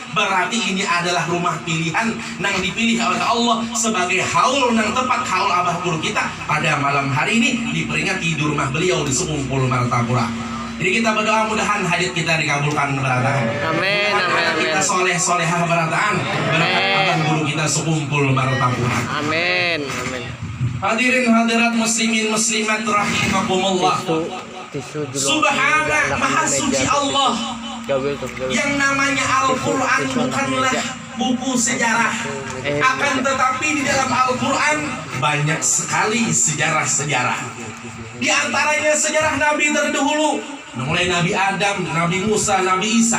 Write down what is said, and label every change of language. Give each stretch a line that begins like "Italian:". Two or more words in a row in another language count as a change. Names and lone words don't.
Banjar: Berarti ini adalah rumah pilihan nang dipilih oleh Allah sebagai haul nang tepat haul abah guru kita pada malam hari ini diperingati di rumah beliau di Sekumpul Martapura. Jadi kita berdoa mudahan hajat kita dikabulkan berataan. Amin, amin, kita soleh-solehah berataan. Berkat abah guru kita Sekumpul Martapura. Amin, amin.
Arabic: Hadirin hadirat muslimin muslimat rahimakumullah.
Indonesian: Subhana maha suci Allah. Yang namanya Al-Quran bukanlah buku sejarah. Akan tetapi di dalam Al-Quran banyak sekali sejarah-sejarah. Di antaranya sejarah Nabi terdahulu, mulai Nabi Adam, Nabi Musa, Nabi Isa.